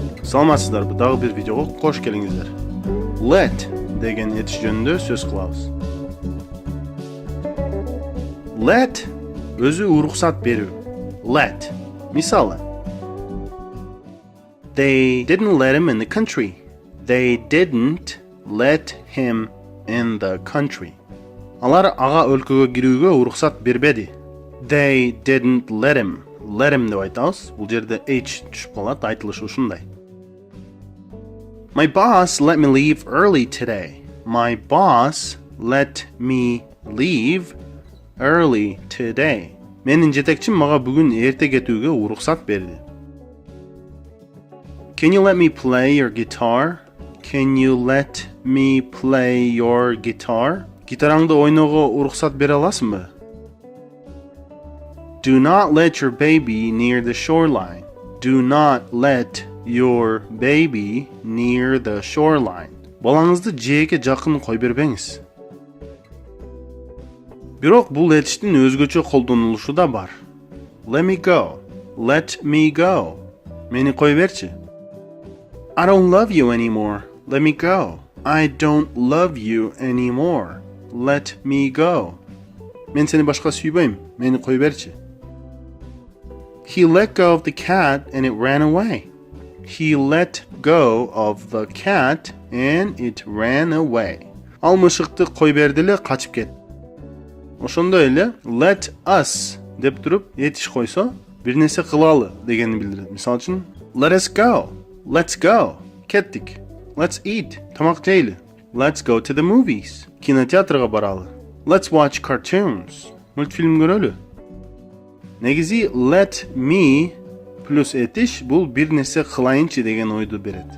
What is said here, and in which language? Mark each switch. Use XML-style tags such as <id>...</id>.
<ky>Саламатсыздар, bu dagı bir videoga qoş kelingizler. Let деген etiş жөнүндө сөз кылабыз. Let өзү уруксат берүү. Let. Мисалы.</ky> <en>They didn't let him in the country. They didn't let him in the country.</en> <ky>Алар ага өлкөгө кирүүгө уруксат бербеди.</ky> <en>They didn't let him. Let him</en> <ky>деп айтабыз. Бул жерде H түшүп калат, айтылышы ушундай.</ky> <en>My boss let me leave early today. My boss let me leave early today.</en> <ky>Менин жетекчим мага бүгүн эрте кетүүгө уруксат берди.</ky> <en>Can you let me play your guitar? Can you let me play your guitar?</en> <ky>Гитараңды ойноого уруксат бере аласыңбы?</ky> <en>Do not let your baby near the shoreline. Do not let your baby near the shoreline.</en> <ky>Балаңызды жээкке жакын кой бербеңиз. Бирок бул этиштин өзгөчө колдонулушу да бар.</ky> <en>Let me go. Let me go.</en> <ky>Мени кой берчи.</ky> <en>I don't love you anymore. Let me go. I don't love you anymore. Let me go.</en> <ky>Мен сени башка сүйбөйм. Мени кой берчи.</ky> <en>He let go of the cat and it ran away. He let go of the cat and it ran away.</en> <ky>Ал мышыкты кой берди эле, качып кетти. Ошондой эле let us деп туруп этиш койсо, бир нерсе кылалы дегенди билдирет. Мисалы үчүн</ky> <en>let us go. Let's go.</en> <ky>Кеттик.</ky> <en>Let's eat.</en> <ky>Тамак жейли.</ky> <en>Let's go to the movies.</en> <ky>Кинотеатрга баралы.</ky> <en>Let's watch cartoons.</en> <ky>Мультфильм көрөлү. Негизи let me плюс этиш бул бир нерсе кылайынчы деген ойду берет.</ky>